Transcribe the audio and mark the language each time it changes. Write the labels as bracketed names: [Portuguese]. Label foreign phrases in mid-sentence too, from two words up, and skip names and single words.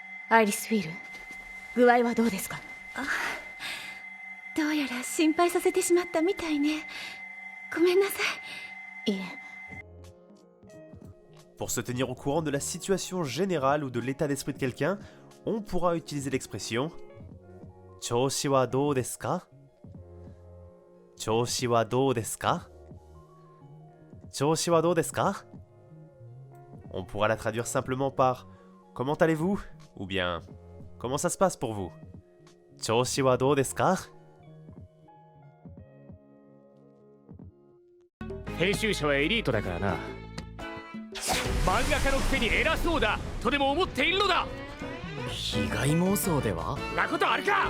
[Japanese] アイリスフィール、具合はどうですか？どうやら心配させてしまったみたいね。ごめんなさい。いえ。 [French] Pour se tenir au courant de la situation générale ou de l'état d'esprit de quelqu'un, on pourra utiliser l'expression [Japanese] 調子はどうですか？調子はどうですか？調子はどうですか？ [French] On pourra la traduire simplement par comment allez-vous? Ou bien comment ça se passe pour vous? [Japanese] 調子はどうですか？編集者はエリートだからな。漫画家のくせに偉そうだとでも思っているのだ。被害妄想では？なことあるか。